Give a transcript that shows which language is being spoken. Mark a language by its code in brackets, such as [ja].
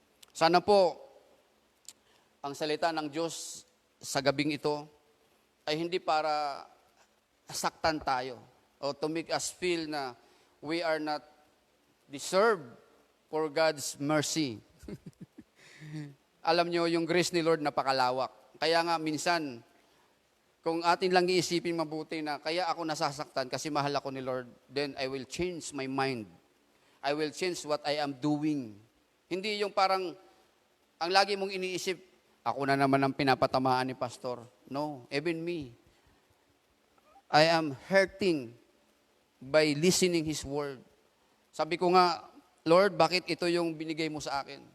[tl] Sana po, ang salita ng Diyos sa gabing ito ay hindi para saktan tayo o [en] to make us feel na we are not deserved for God's mercy. [tl] Alam nyo, yung grace ni Lord napakalawak. Kaya nga minsan, kung atin lang iisipin mabuti na kaya ako nasasaktan kasi mahal ako ni Lord, [en] then I will change my mind. I will change what I am doing. [tl] Hindi yung parang, ang lagi mong iniisip, ako na naman ang pinapatamaan ni Pastor. [en] No, even me. I am hurting by listening His word. [tl] Sabi ko nga, Lord, bakit ito yung binigay mo sa akin?